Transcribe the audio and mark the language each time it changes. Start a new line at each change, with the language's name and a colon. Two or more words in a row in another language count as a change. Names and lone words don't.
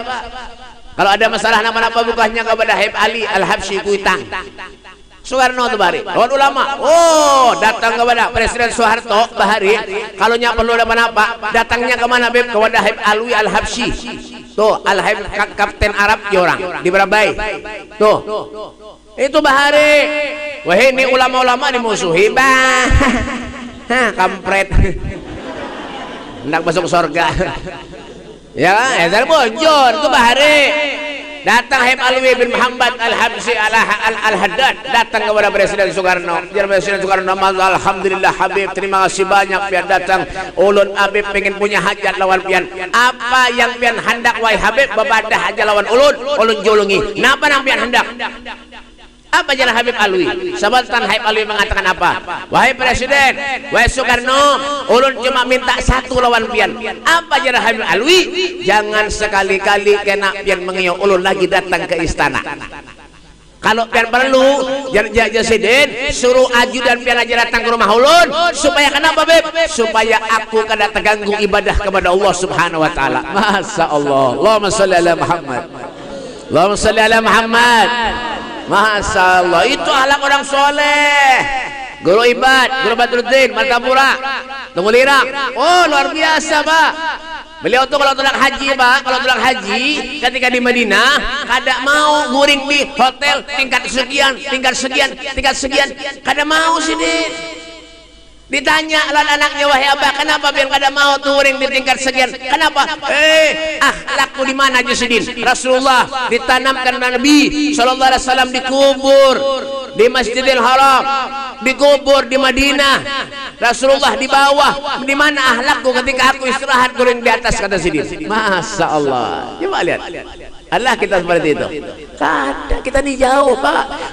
Indonesian: Kalau ada masalah nama-nama bukannya kepada Habib Ali Al-Habsyi Kuitang.
Banjar: Soekarno itu Bahari, lawan ulama. Oh, datang kepada Presiden Soeharto Bahari. Kalau nya perlu apa-apa, datangnya kemana Beb? Kepada Habib Alwi Al-Habsyi. Tuh, Al-Habib Kapten Arab orang di Berabai. Tuh, itu Bahari.
Indonesian: Wah, ini ulama-ulama dimusuhi, bah. Kampret. Hendak masuk surga.
Banjar: Ya, edan bojor itu Bahari.
Indonesian: Datang Habib Alwi bin Muhammad Al-Habsyi Al-Haddad, datang kepada Presiden Soekarno. Jadi Presiden Soekarno,
Banjar: alhamdulillah Habib, terima kasih banyak pian datang. Ulun Habib pengen punya hajat lawan pian. Apa yang pian hendak wahai Habib? Bebadah aja lawan ulun jolongi. Napa nang pian hendak? Apa jalan Habib Alwi? Sebatan Habib Alwi mengatakan apa? Wahai Presiden, wahai Soekarno, ulun cuma minta satu lawan pian. Apa jalan Habib Alwi? Jangan sekali-kali kena pian mengiyo ulun lagi datang ke istana. Kalau pian perlu, jangan Presiden suruh ajudan pian aja datang ke rumah ulun.
Indonesian: Supaya kenapa Beb?
Banjar: Supaya aku kada terganggu ibadah kepada
Arabic: الله سبحانه وتعالى. ما شاء الله. اللهم صل على محمد. اللهم صل على محمد. ما شاء الله,
Indonesian: itu ahlak orang soleh. Guru Ibad, Guru Badruddin, Martapura, Tunggulirak. Oh, luar biasa Pak.
Banjar: Beliau tuh kalau tulang haji Pak, kalau tulang haji ketika di Madinah, kada mau guring di hotel tingkat sekian, kada mau sini. Ditanya lawan anaknya, wahai Abah, kenapa biar kada mau touring di tingkat sekian?
Indonesian: Kenapa? Akhlakku di mana Jusudin? Rasulullah ditanamkan Nabi
Arabic: صلى الله عليه وسلم
Indonesian: dikubur di Masjidil Haram, dikubur di Madinah. Rasulullah di bawah.
Banjar: Di mana akhlakku ketika aku istirahat guring di atas, kata Sidin.
Arabic: ما شاء الله.
Indonesian: Coba lihat. Allah kita seperti itu.
Banjar: Kada, kita ini jauh Pak.